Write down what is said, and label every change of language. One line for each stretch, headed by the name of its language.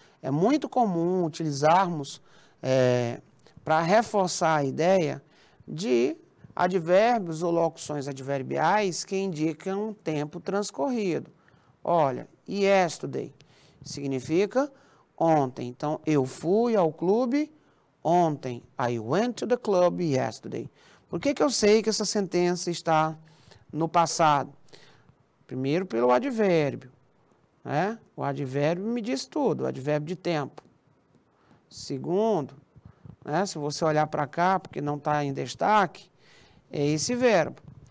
Portuguese: É muito comum utilizarmos para reforçar a ideia de advérbios ou locuções adverbiais que indicam tempo transcorrido. Olha, yesterday significa ontem. Então, eu fui ao clube ontem.
English: I went to the club yesterday.
Portuguese: Por que eu sei que essa sentença está no passado? Primeiro, pelo advérbio, né? O advérbio me diz tudo, o advérbio de tempo. Segundo, né? Se você olhar para cá, porque não está em destaque, é esse verbo.